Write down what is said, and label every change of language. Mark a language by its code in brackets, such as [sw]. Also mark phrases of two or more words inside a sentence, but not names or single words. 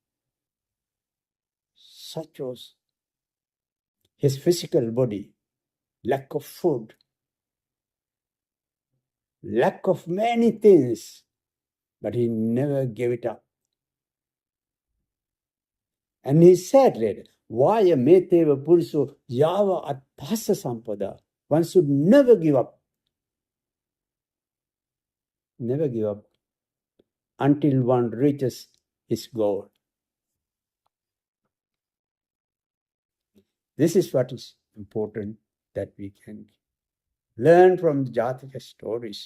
[en] Such was his physical body. Lack of food, lack of many things, but he never gave it up. And he said later, [pi] Vaya meteva puriso yava atpasa sampada. [en] One should never give up. Never give up until one reaches his goal. This is what is important that we can learn from Jataka stories.